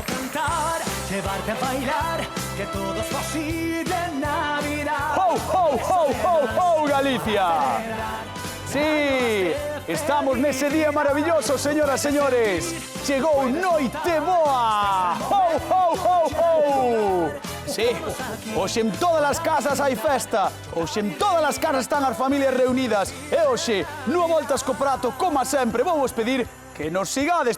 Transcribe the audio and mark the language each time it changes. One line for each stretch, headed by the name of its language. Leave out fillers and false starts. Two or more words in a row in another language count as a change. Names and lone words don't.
Spanish: cantar, llevarte a bailar, que todo es posible en Navidad. ¡Ho, ho, ho, ho, ho,
Galician: Galicia! Sí, estamos nese día maravilloso, señoras e señores. Chegou Noite Boa. ¡Ho, ho, ho, ho! Sí, hoxe en todas as casas hai festa. Hoxe en todas as casas están as familias reunidas. E hoxe, nunha voltas co prato, como sempre, vou vos pedir que nos sigades.